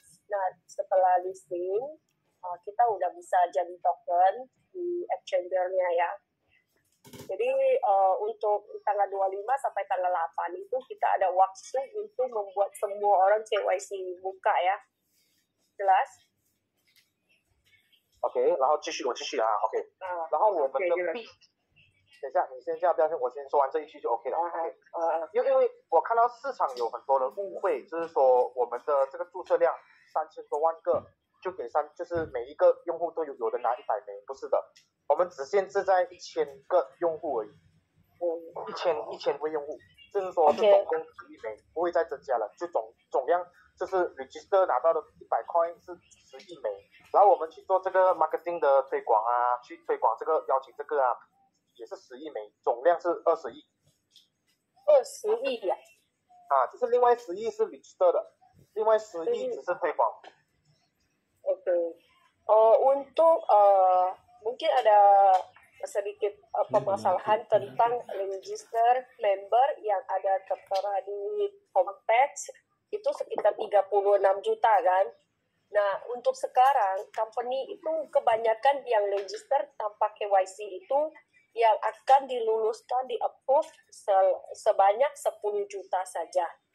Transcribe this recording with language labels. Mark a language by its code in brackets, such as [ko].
[id] Nah, setelah listing kita udah bisa jadi token di exchanger-nya ya. Jadi untuk tanggal 25 sampai tanggal 8 itu kita ada waktu untuk membuat semua orang KYC buka ya. jelas？ [zh] OK， 然后我继续啊 ，OK， 然后我们的币，等一下，你先不要先，我先说完这一句就 OK 了。因为我看到市场有很多人误会，就是说我们的这个注册量3000多万个，就是每一个用户都有的拿100枚，不是的，我们只限制在1000个用户而已，1000位用户，就是说是总共11枚，不会再增加了，就总量就是 register 拿到的100 coin 是11枚。然后我们去做这个 marketing 的推广啊，去推广这个邀请这个啊，也是11枚，总量是20亿。 20亿呀？就是另外10亿是 register 的，另外10亿只是推广。 [id] OK， untuk mungkin ada sedikit permasalahan tentang register member yang ada tertera di homepage itu sekitar 36 juta kan. Nah, untuk sekarang, company itu kebanyakan yang register tanpa KYC itu yang akan diluluskan, di-approve sebanyak 10 juta saja.